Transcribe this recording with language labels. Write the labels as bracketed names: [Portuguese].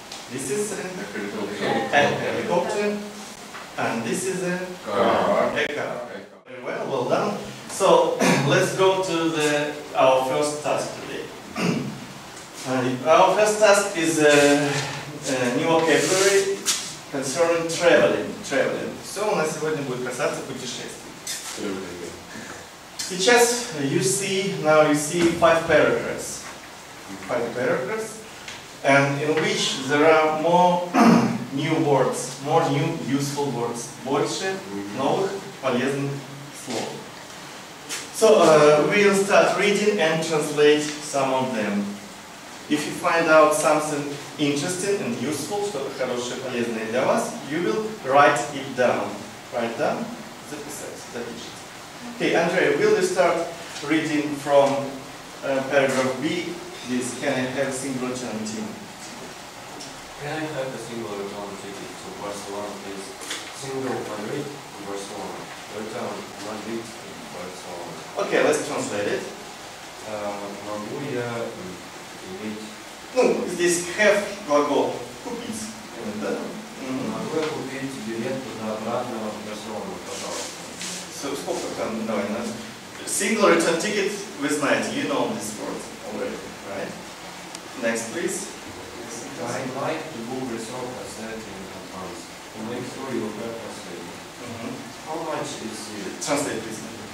[English] This is a helicopter, and this is a car. Very well, well done. So let's go to our first task today. Our first task is new vocabulary concerning traveling. [Russian] Все у нас сегодня будет касаться путешествий. Сейчас [English] you see 5 paragraphs. 5 paragraphs, and in which there are more new words, more new useful words. [Russian] Больше новых полезных слов. [English] So we'll start reading and translate some of them. If you find out something interesting and useful, [Russian] что-то хорошее, полезное для вас, [English] you will write it down. Write down, [Russian] запишите. [English] Okay, Andrei, will you start reading from paragraph B? This, can I have single return ticket? Can I have a single return ticket to Barcelona, please? Single Madrid to Barcelona. Return Madrid to Barcelona. Okay, let's translate it. [Russian] Могу я иметь... Ну, здесь have глагол купить. Да? Могу я купить билет туда-обратно в Барселону, пожалуйста? Сколько там, давай, [English] single return ticket, [Russian] вы знаете, [English] you know this word already, right? Next, please. I'd like to book resort a set in advance to make sure you have a stay. How much is it? Translate, please.